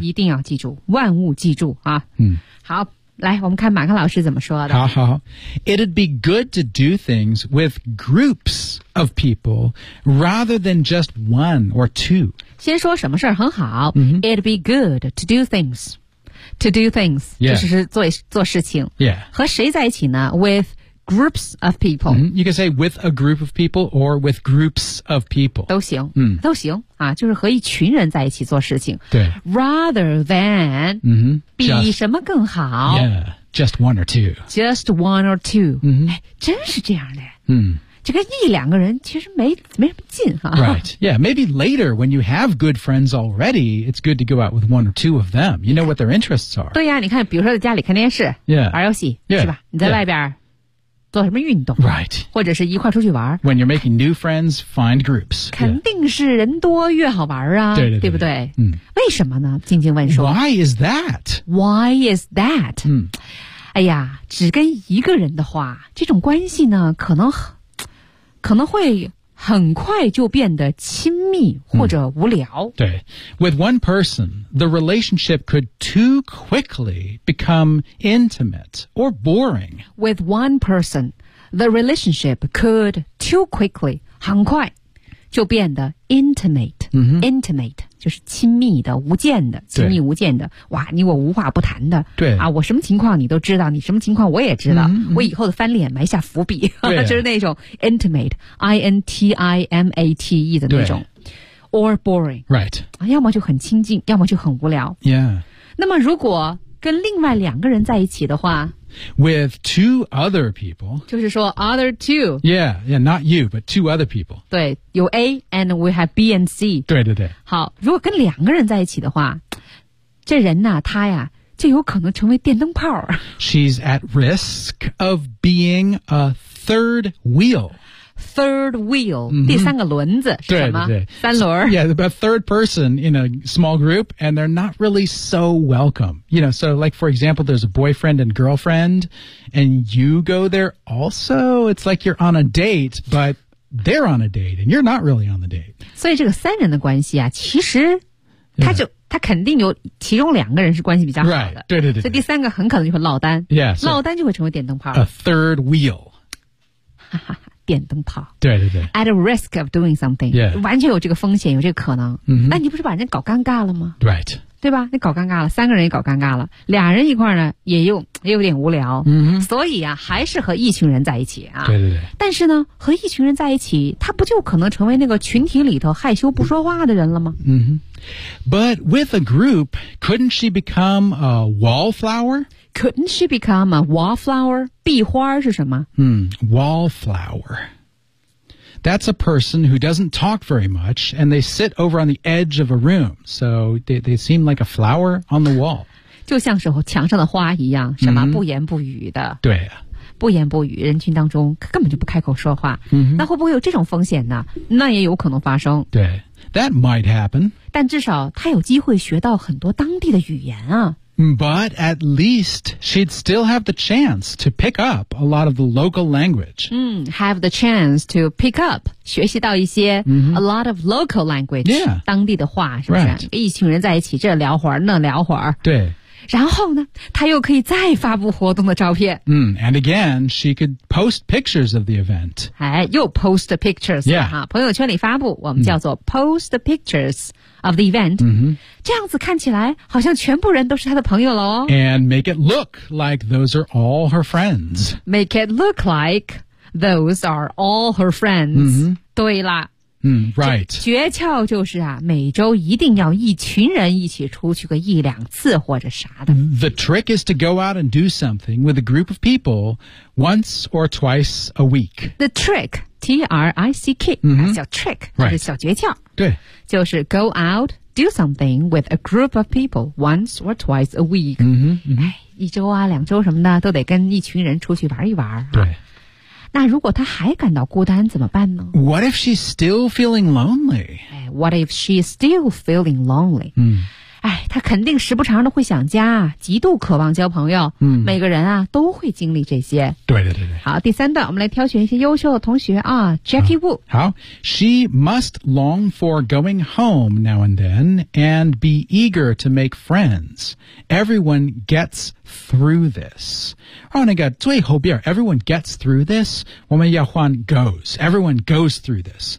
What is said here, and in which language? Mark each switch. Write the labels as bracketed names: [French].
[Chinese] 一定要记住，万物记住啊。嗯，好。来，我们看马克老师怎么说的。好好。 [English] It'd be good to do things with groups of people rather than just one or two. [Chinese] 先说什么事儿很好。 Mm-hmm. [English] It'd be good to do things. To do things. Yeah. [Chinese] 就是做事情。 [English] Yeah. [Chinese] 和谁在一起呢？ [English] With groups of people. Mm-hmm. You can say with a group of people or with groups of people. [Chinese] 都行。 Mm. 都行。啊，就是和一群人在一起做事情。对 [English] ，rather than，嗯哼， [Chinese] 比什么更好 [English] ？Yeah，just one or two. Just one or two. 嗯哼， [Chinese] 哎，真是这样的。嗯，这个一两个人其实没什么劲哈。 [English] Right. Yeah. Maybe later when you have good friends already, it's good to go out with one or two of them. You know what their interests are. [Chinese] 对呀，你看，比如说在家里看电视 [English] ，Yeah， [Chinese] 玩游戏 [English] ，Yeah， [Chinese] 是吧？你在外边。 [English] Yeah. [Chinese] 做什么运动 [English] ？Right， [Chinese] 或者是一块出去玩。 [English] When you're making new friends, find groups. [Chinese] 肯定是人多越好玩啊，对对 对不对？嗯，为什么呢？静静问说。 [English] Why is that？ 嗯， [Chinese] 哎呀，只跟一个人的话，这种关系呢，可能会很快就变得亲密或者无聊。 [English] 嗯，对 ，with one person, the relationship could too quickly become intimate or boring. With one person, the relationship could too quickly [Chinese] 很快就变得 [English] intimate，嗯， [Chinese] intimate 就是亲密的、无间的、亲密无间的。哇，你我无话不谈的。对啊，我什么情况你都知道，你什么情况我也知道。嗯，我以后的翻脸埋下伏笔，就是那种 intimate，I-N-T-I-M-A-T-E 的那种。 [English] or boring. Right. [Chinese] 要么就很亲近，要么就很无聊。 [English] Yeah. [Chinese] 那么如果跟另外两个人在一起的话 [English] With two other people. [Chinese] 就是说 other two. [English] Yeah, yeah, not you, but two other people. 对，有 A and we have B and C. [Chinese] 对对对。好，如果跟两个人在一起的话，这人呢、啊、他呀就有可能成为电灯泡。 [English] She's at risk of being a third wheel. Third wheel,、mm-hmm. [Chinese] 第三个轮子是什么？对对对三轮。 [English] Yeah, a third person in a small group, and they're not really so welcome. You know, so like, for example, there's a boyfriend and girlfriend, and you go there also. It's like you're on a date, but they're on a date, and you're not really on the date. [Chinese] 所以这个三人的关系啊，其实他就、yeah. 他肯定有其中两个人是关系比较好的。 Right, 对对对。所以第三个很可能就会落单。 [English] Yeah, [Chinese] so, 落单就会成为电灯泡。 [English] A third wheel. [Chinese] 哈哈。电灯泡，对对对 [English] ，at a risk of doing something，、 yeah. [Chinese] 完全有这个风险，有这个可能。 Mm-hmm. 那你不是把人搞尴尬了吗 [English] ？Right， [Chinese] 对吧？你搞尴尬了，三个人也搞尴尬了，俩人一块呢，也有点无聊。嗯、mm-hmm. ，所以啊，还是和一群人在一起啊。对对对。但是呢，和一群人在一起，他不就可能成为那个群体里头害羞不说话的人了吗？嗯、mm-hmm. [English] ，But with a group， couldn't she become a wallflower？ Couldn't she become a wallflower? [Chinese] 壁花是什么？ [English] Wallflower. That's a person who doesn't talk very much, and they sit over on the edge of a room. So they seem like a flower on the wall. [Chinese] 就像是墙上的花一样，什么、mm-hmm. 不言不语的。对啊。不言不语，人群当中根本就不开口说话。 Mm-hmm. 那会不会有这种风险呢？那也有可能发生。 [English] 对。That might happen. [Chinese] 但至少他有机会学到很多当地的语言啊。 [English] But at least she'd still have the chance to pick up a lot of the local language. Have the chance to pick up, [Chinese] 学习到一些、 mm-hmm. [English] a lot of local language,、 yeah. [Chinese] 当地的话是不是、 [English] right. [Chinese] 一群人在一起这聊会儿那聊会儿。对。然后呢她又可以再发布活动的照片。 [English] And again, she could post pictures of the event. 哎又 post pictures,、 yeah. [Chinese] 朋友圈里发布我们叫做 [English] post pictures of the event.、 Mm-hmm. [Chinese] 这样子看起来好像全部人都是他的朋友了哦。 [English] And make it look like those are all her friends. Make it look like those are all her friends.、 Mm-hmm. [Chinese] 对啦。 [English] Right. [Chinese] 诀窍就是啊每周一定要一群人一起出去个一两次或者啥的。 [English] The trick is to go out and do something with a group of people once or twice a week. The trick, T-R-I-C-K,、 mm-hmm. [Chinese] 小 trick,、 [English] right. [Chinese] 就是小诀窍。对。 [English] 就是 go out,Do something with a group of people once or twice a week. 嗯、mm-hmm, 哼、 [Chinese] mm-hmm. 哎，一周啊，两周什么的，都得跟一群人出去玩一玩、啊。对。那如果她还感到孤单怎么办呢 [English] ？What if she's still feeling lonely? 哎 ，What if she's still feeling lonely? 嗯、mm-hmm. ， [Chinese] 哎，她肯定时不常的会想家，极度渴望交朋友。嗯、mm-hmm. ，每个人啊都会经历这些。对对对对。好，第三段，我们来挑选一些优秀的同学啊 ，Jackie Wu。 [English] 好 ，She must long for going home now and then, and be eager to make friends. Everyone gets through this. [Chinese] 哦，那个最后边 [English] ，Everyone gets through this. [Chinese] 我们要换 [English] goes. Everyone goes through this.